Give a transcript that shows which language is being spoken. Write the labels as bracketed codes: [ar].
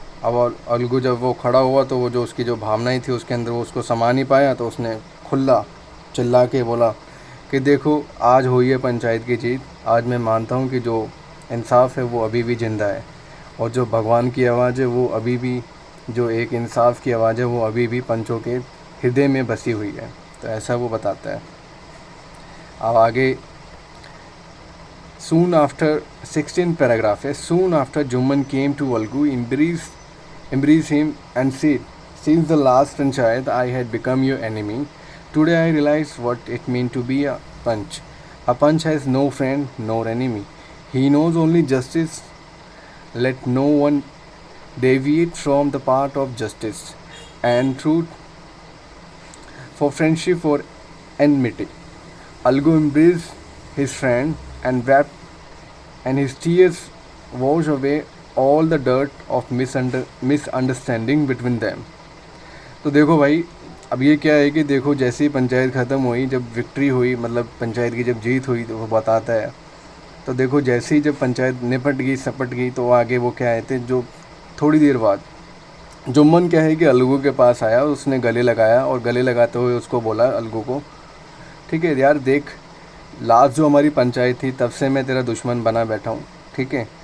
[hi] अब अलगू जब वो खड़ा हुआ तो वो जो उसकी जो भावनाएं थी उसके अंदर वो उसको समा नहीं पाया, तो उसने खुला चिल्ला के बोला कि देखो आज हुई है पंचायत की जीत, आज मैं मानता हूँ कि जो इंसाफ है वो अभी भी ज़िंदा है, और जो भगवान की आवाज़ है वो अभी भी, जो एक इंसाफ की आवाज़ है वो अभी भी पंचों के हृदय में बसी हुई है। तो ऐसा वो बताता है। अब आगे [en] soon after 16 paragraph है, soon after Juman came to Algu, embrace him and said, since the last panchayat I had become your enemy. Today I realize what it means to be a panch. A panch has no friend nor enemy. He knows only justice. Let no one deviate from the path of justice and truth, for friendship or enmity. Algu embraced his friend and wept, and his tears washed away all the dirt of misunderstanding between them. [hi] तो देखो भाई, अब ये क्या है कि देखो जैसे ही पंचायत ख़त्म हुई, जब विक्ट्री हुई, मतलब पंचायत की जब जीत हुई, तो वो बताता है। तो देखो जैसे ही जब पंचायत निपट गई, सपट गई, तो आगे वो क्या आए थे, जो थोड़ी देर बाद जुम्मन क्या है कि अलगू के पास आया, उसने गले लगाया, और गले लगाते हुए उसको बोला अलगू को, ठीक है यार देख, लास्ट जो हमारी पंचायत थी तब से मैं तेरा दुश्मन बना बैठा हूँ, ठीक है।